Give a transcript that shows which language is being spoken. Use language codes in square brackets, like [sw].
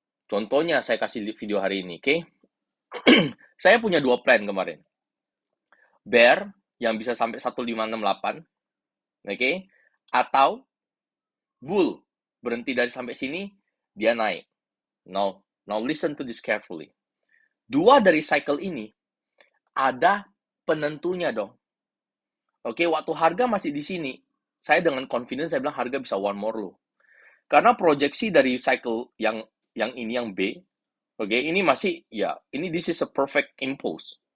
[id] Contohnya saya kasih video hari ini, oke? Okay? Saya punya 2 plan kemarin. Bear yang bisa sampai 1568, oke? Okay? Atau bull berhenti dari sampai sini dia naik. [en] Now listen to this carefully. [id] 2 dari cycle ini ada penentunya dong. Oke, waktu harga masih di sini, saya dengan confidence saya bilang harga bisa [en] one more low. [id] Karena proyeksi dari cycle yang ini yang B, oke, ini masih ya, ini [en] this is a perfect impulse.